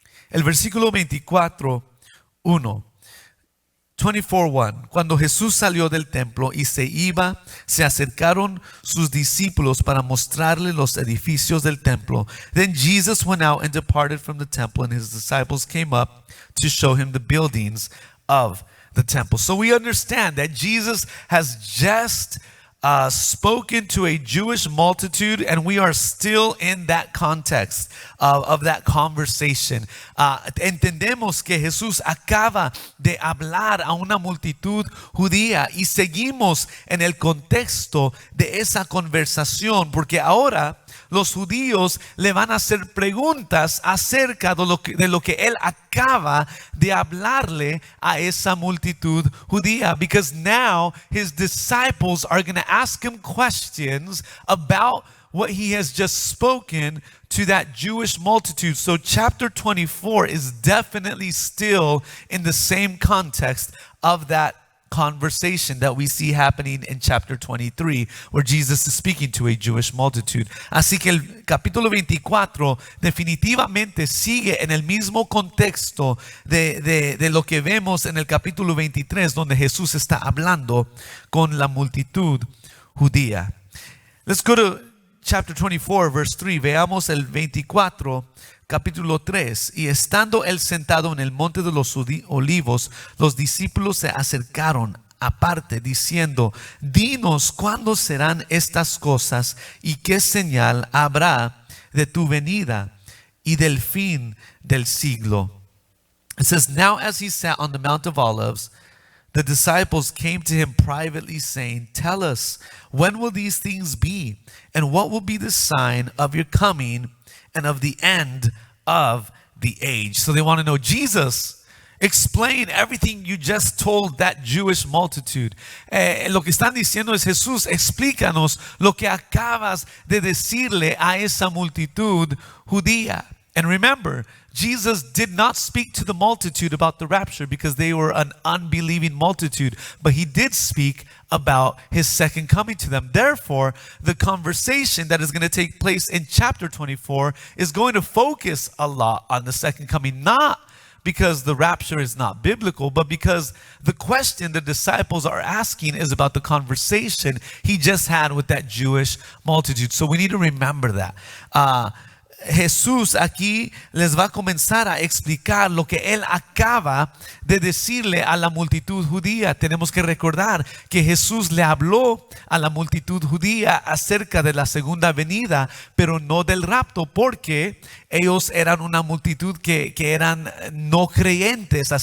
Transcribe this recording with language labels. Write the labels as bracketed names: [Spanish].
[Spanish] El versículo 24, 1. 24:1. Cuando Jesús salió del templo y se iba, se acercaron sus discípulos para mostrarle los edificios del templo. [English] Then Jesus went out and departed from the temple, and his disciples came up to show him the buildings of the temple. So we understand that Jesus has just spoken to a Jewish multitude, and we are still in that context of that conversation. [Spanish] Entendemos que Jesús acaba de hablar a una multitud judía y seguimos en el contexto de esa conversación, porque ahora los judíos le van a hacer preguntas acerca de lo que él acaba de hablarle a esa multitud judía, [English] because now his disciples are going to ask him questions about what he has just spoken to that Jewish multitude. So chapter 24 is definitely still in the same context of that conversation that we see happening in chapter 23, where Jesus is speaking to a Jewish multitude. [Spanish] Así que el capítulo 24 definitivamente sigue en el mismo contexto de lo que vemos en el capítulo 23, donde Jesús está hablando con la multitud judía. [English] Let's go to chapter 24, verse 3. [Spanish] Veamos el 24, capítulo 3. Y estando él sentado en el monte de los olivos, los discípulos se acercaron aparte, diciendo: dinos cuándo serán estas cosas y qué señal habrá de tu venida y del fin del siglo. [English] It says, now as he sat on the Mount of Olives, the disciples came to him privately, saying, tell us, when will these things be? And what will be the sign of your coming and of the end of the age? So they want to know, Jesus, explain everything you just told that Jewish multitude. [Spanish] Lo que están diciendo es, Jesús, explícanos lo que acabas de decirle a esa multitud judía. [English] And remember, Jesus did not speak to the multitude about the rapture because they were an unbelieving multitude, but he did speak about his second coming to them. Therefore, the conversation that is going to take place in chapter 24 is going to focus a lot on the second coming, not because the rapture is not biblical, but because the question the disciples are asking is about the conversation he just had with that Jewish multitude. So we need to remember that. [Spanish] Jesús aquí les va a comenzar a explicar lo que Él acaba de decirle a la multitud judía. Tenemos que recordar que Jesús le habló a la multitud judía acerca de la segunda venida, pero no del rapto, porque ellos eran una multitud que eran no creyentes.